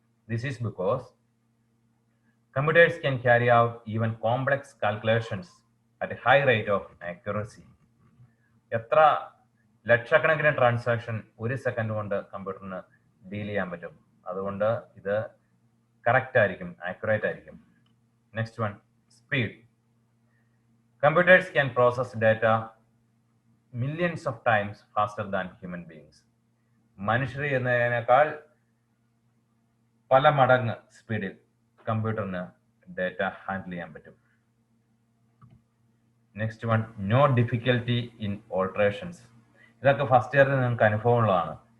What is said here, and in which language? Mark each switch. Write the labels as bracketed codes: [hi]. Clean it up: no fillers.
[en] This is because computers can carry out even complex calculations at a high rate of accuracy. [ml] എത്ര ലക്ഷക്കണക്കിന് transaction ഒരു second കൊണ്ട് കമ്പ്യൂട്ടറിന് deal ചെയ്യാൻ പറ്റും. അതുകൊണ്ട് ഇത് കറക്റ്റ് ആയിരിക്കും, ആക്യുറേറ്റ് ആയിരിക്കും. [en] Next one, speed. Computers can process data millions of times faster than human beings. [ml] മനുഷ്യർ എന്നതിനേക്കാൾ പല മടങ്ങ് സ്പീഡിൽ കമ്പ്യൂട്ടറിന് ഡാറ്റ ഹാൻഡിൽ ചെയ്യാൻ പറ്റും. [en] Next one, no difficulty in alterations. [ml] ഇതൊക്കെ ഫസ്റ്റ് ഇയറിൽ നിങ്ങൾക്ക് അനുഭവമുള്ളതാണ്.